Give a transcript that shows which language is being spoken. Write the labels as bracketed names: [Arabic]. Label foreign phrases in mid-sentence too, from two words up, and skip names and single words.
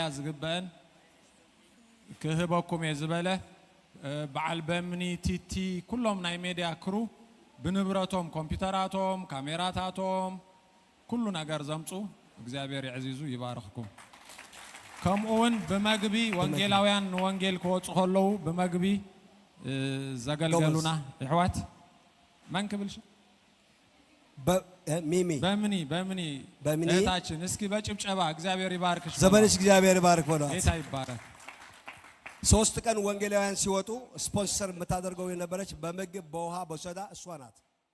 [Tigrinya] ዝግበአን ክህበኩም እየ ዝበለ በዓል በምኒ ቲቲ ኩሎም ናይ ሜድያ ክሩ ብንብረቶም ኮምፒውተራቶም ካሜራታቶም ኩሉ ነገር ዘምፁ እግዚአብሔር ይዕዚዙ ይባርኽኩም። ከምኡውን ብመግቢ ወንጌላውያን ወንጌል ክወፁ ከለዉ ብመግቢ ዘገልገሉና ኣሕዋት ማን ክብልሽ ሚሚ [Amharic] በምኒ እህታችን እስኪ በጭብጨባ እግዚአብሔር ይባርክሽ። ዘመንሽ እግዚአብሔር ይባርክ ወላ ጌታ ይባረክ። 3 ቀን ወንጌላውያን ሲወጡ ስፖንሰር የምታደርገው የነበረች በምግብ በውሃ በሶዳ እሷ ናት።